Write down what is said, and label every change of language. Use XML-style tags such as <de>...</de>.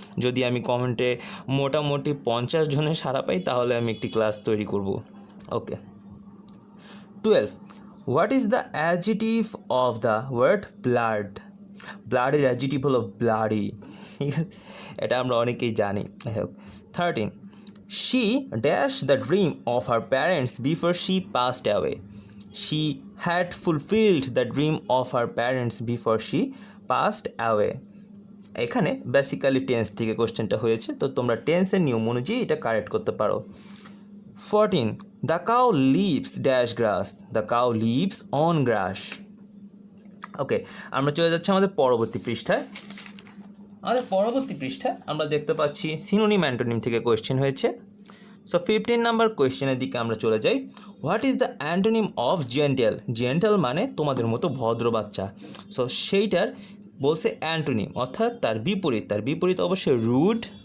<bn>যদি আমি কমেন্টে মোটামুটি 50 জনের সাড়া পাই তাহলে আমি একটি ক্লাস তৈরি করব।</bn> <en>okay 12 what is the adjective of the word blood,</en> <bn>ব্লাডের অ্যাডজেক্টিভ হলো ব্লাডি, এটা আমরা অনেকেই জানি।</bn> <en>13 she dashed the dream of her parents before she passed away, she had fulfilled the dream of her parents before she passed away।</en> <bn>এখানে basically tense থেকে কোশ্চেনটা হয়েছে, তো তোমরা টেন্সের নিয়ম অনুযায়ী এটা কারেক্ট করতে পারো।</bn> <en>14 the cow lives dash grass, the cow lives on grass।</en> <bn>ওকে আমরা চলে যাচ্ছি আমাদের পরবর্তী পৃষ্ঠায়। আমাদের পরবর্তী পৃষ্ঠায় আমরা দেখতে পাচ্ছি সিনোনিম অ্যান্টোনিম থেকে কোয়েশ্চেন হয়েছে। সো 15 নাম্বার কোয়েশ্চেনের দিকে আমরা চলে যাই।</bn> <en>what is the antonym of gentle,</en> <bn>gentle মানে তোমাদের মতো ভদ্র বাচ্চা, সো সেইটার বলছে অ্যান্টোনিম অর্থাৎ তার বিপরীত, তার বিপরীত অবশ্যই রুড।</bn>